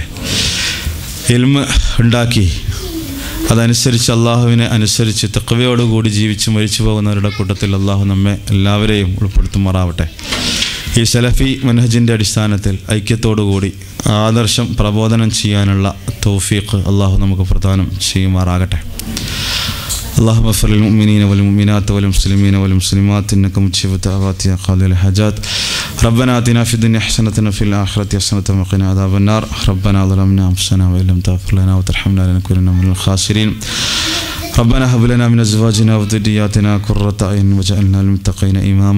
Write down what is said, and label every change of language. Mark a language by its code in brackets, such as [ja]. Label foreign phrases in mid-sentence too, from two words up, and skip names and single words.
[ml] ഇൽമ് ഉണ്ടാക്കി അതനുസരിച്ച് അള്ളാഹുവിനെ അനുസരിച്ച് തഖ്വയോടുകൂടി ജീവിച്ച് മരിച്ചു പോകുന്നവരുടെ കൂട്ടത്തിൽ അള്ളാഹു നമ്മെ എല്ലാവരെയും ഉൾപ്പെടുത്തുമാറാവട്ടെ. ഈ സലഫി മനഹജിൻ്റെ അടിസ്ഥാനത്തിൽ ഐക്യത്തോടുകൂടി ആദർശം പ്രബോധനം ചെയ്യാനുള്ള തൗഫീഖ് അള്ളാഹു നമുക്ക് പ്രദാനം ചെയ്യുമാറാകട്ടെ. [ar] اللهم اغفر للمؤمنين والمؤمنات والمسلمين والمسلمات إنك مجيب الدعوات يا قاضي الحاجات. ربنا آتنا في الدنيا حسنة وفي الآخرة حسنة وقنا عذاب النار. ربنا ظلمنا أنفسنا وإن لم تغفر لنا وترحمنا لنكونن من الخاسرين. ربنا هب لنا من أزواجنا وذرياتنا قرة أعين واجعلنا للمتقين إماما.